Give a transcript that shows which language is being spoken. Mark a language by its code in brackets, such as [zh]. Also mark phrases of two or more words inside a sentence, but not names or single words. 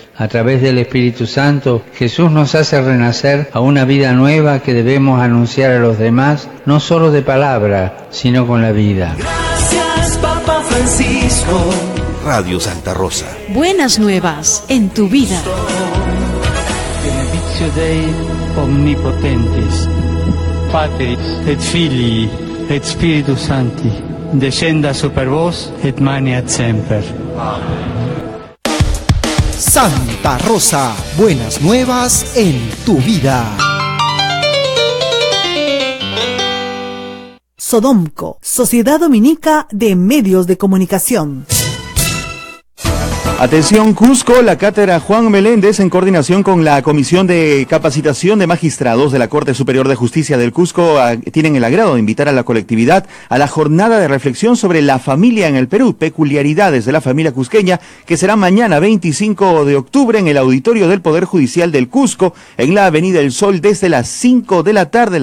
[es] A través del Espíritu Santo, Jesús nos hace renacer a una vida nueva que debemos anunciar a los demás, no solo de palabra, sino con la vida. Gracias, Papa Francisco. Radio Santa Rosa. Buenas nuevas en tu vida. [la] Benedictio Dei Omnipotentis, Patris et Filii et Spiritus Sancti, descenda super vos et maniat semper. [es] Santa Rosa, buenas nuevas en tu vida. Sodomco, Sociedad Dominica de Medios de Comunicación. Atención Cusco, la cátedra Juan Meléndez, en coordinación con la Comisión de Capacitación de Magistrados de la Corte Superior de Justicia del Cusco, tienen el agrado de invitar a la colectividad a la jornada de reflexión sobre la familia en el Perú, peculiaridades de la familia cusqueña, que será mañana 25 de octubre en el auditorio del Poder Judicial del Cusco, en la Avenida El Sol, desde las 5 de la tarde.